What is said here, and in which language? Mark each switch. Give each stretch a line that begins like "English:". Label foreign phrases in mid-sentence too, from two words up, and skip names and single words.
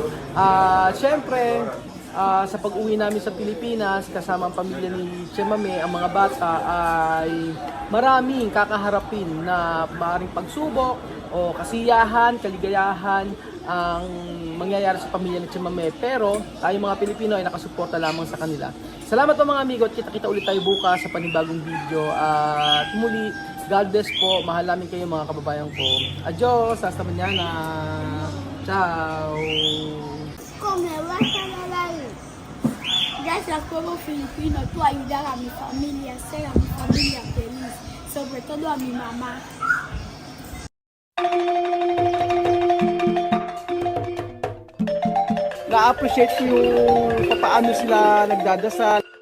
Filipino: Siyempre, sa pag-uwi namin sa Pilipinas, kasama ang pamilya ni Tia Mame, ang mga bata ay maraming kakaharapin na maaaring pagsubok o kasiyahan, kaligayahan ang mangyayari sa pamilya ni Tia Mame. Pero tayo mga Pilipino ay nakasuporta lamang sa kanila. Salamat po mga amigo at kita-kita ulit tayo bukas sa panibagong video. At muli,
English: God bless
Filipino: po. Mahal namin kayo mga kababayan ko.
Spanish: Adios. Hasta mañana. Ciao. ¿Cómo vas a hablar? Gracias como filipino, tú ayudar a mi familia, ser a mi familia feliz, sobre todo a mi mamá.
Filipino: Na-appreciate ko yung paano sila nagdadasal.